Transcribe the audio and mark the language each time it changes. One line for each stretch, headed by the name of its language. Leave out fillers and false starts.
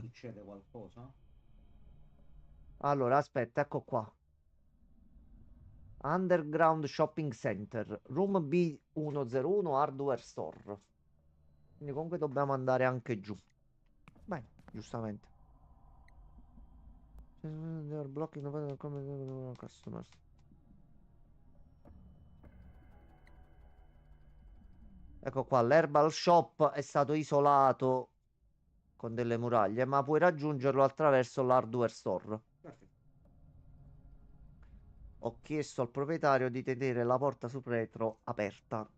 Italian: succede qualcosa? Allora, aspetta, ecco qua. Underground Shopping Center, Room B101 Hardware Store. Quindi comunque dobbiamo andare anche giù. Beh, giustamente.
English: They are blocking the customers.
Italian: Ecco qua, l'Herbal Shop è stato isolato con delle muraglie, ma puoi raggiungerlo attraverso l'hardware store. Perfetto. Ho chiesto al proprietario di tenere la porta sul retro aperta.